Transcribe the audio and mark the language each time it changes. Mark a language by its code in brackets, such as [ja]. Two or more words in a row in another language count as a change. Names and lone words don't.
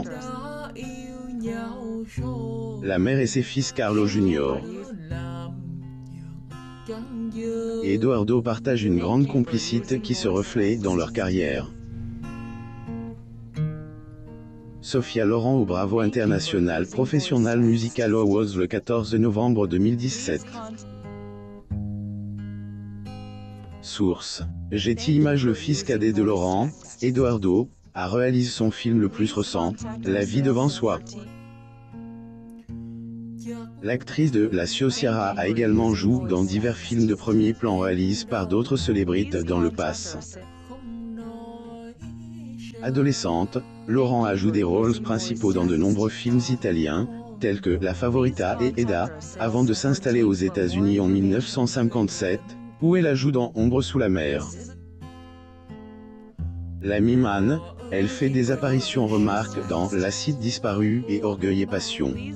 [vi] đã yêu nhau rồi [fr] La mère et ses fils Carlo Jr. [vi] làm giận chẳng dơ [fr] et Edoardo partagent une grande complicité qui se reflète dans leur carrière. Sophia Loren au Bravo International Professional Musical Awards le 14 novembre 2017. Source. Getty Images. Le fils cadet de Loren, Edoardo, a réalisé son film le plus récent, La vie devant soi. L'actrice de La Ciociara a également joué dans divers films de premier plan réalisés par d'autres célébrités dans le passé. [vi] không nói [fr] Adolescente, Loren a joué des rôles principaux dans de nombreux films italiens, tels que La Favorita et Eda, avant de s'installer aux États-Unis en 1957, où elle a joué dans Ombre sous la mer. La Mimane, elle fait des apparitions remarquables dans L'acide disparu et Orgueil et passion.